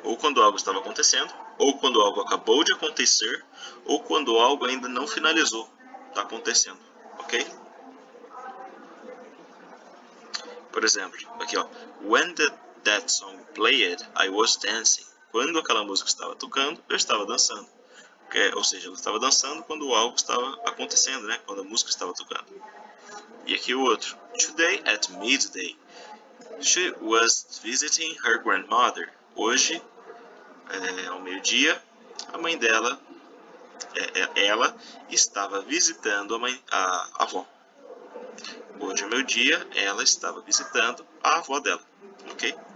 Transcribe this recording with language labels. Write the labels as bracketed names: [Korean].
[Portuguese] Ou quando algo estava acontecendo, ou quando algo acabou de acontecer, ou quando algo ainda não finalizou, está acontecendo, ok? Por exemplo, aqui ó, [English] when that song played, I was dancing. [Portuguese] Quando aquela música estava tocando, eu estava dançando. Ou seja, eu estava dançando quando algo estava acontecendo, né? Quando a música estava tocando. E aqui o outro. [English] Today at midday, she was visiting her grandmother. [Portuguese] Hoje, ao meio-dia, a mãe dela, ela estava visitando a avó. Hoje, ao meio-dia, ela estava visitando a avó dela. Ok?